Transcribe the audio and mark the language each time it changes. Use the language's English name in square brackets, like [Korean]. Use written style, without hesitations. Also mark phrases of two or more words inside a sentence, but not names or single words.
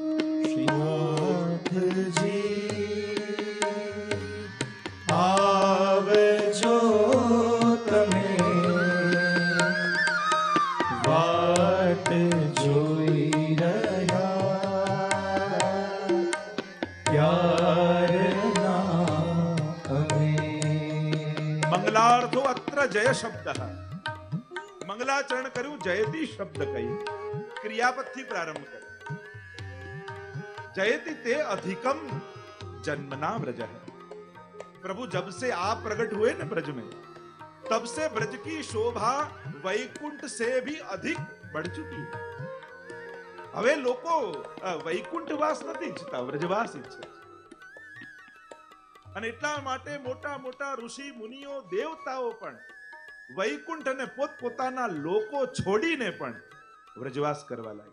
[Gujarati] શ્રીનાથજી આવજો તમે, વાટ જોઈ રહ્યા ક્યારના અમે. [Sanskrit] मंगलार्थो अत्र जय शब्द. [Gujarati] મંગલાચરણ કર્યું, જયતી શબ્દ કહી ક્રિયાપદથી પ્રારંભ કર્યો. [Sanskrit] जयति ते अधिकम जन्मना व्रज है. [Hindi] प्रभु जब से आप प्रकट हुए ना ब्रज में, तब से ब्रज की शोभा वैकुंठ से भी अधिक बढ़ चुकी है. [Gujarati] હવે લોકો વૈકુંઠવાસ નથી ઈચ્છતા, વ્રજવાસ ઈચ્છે. અને એટલા માટે મોટા મોટા ઋષિ મુનિઓ દેવતાઓ પણ વૈકુંઠ અને પોતપોતાના લોકો છોડીને પણ વ્રજવાસ કરવા લાગે.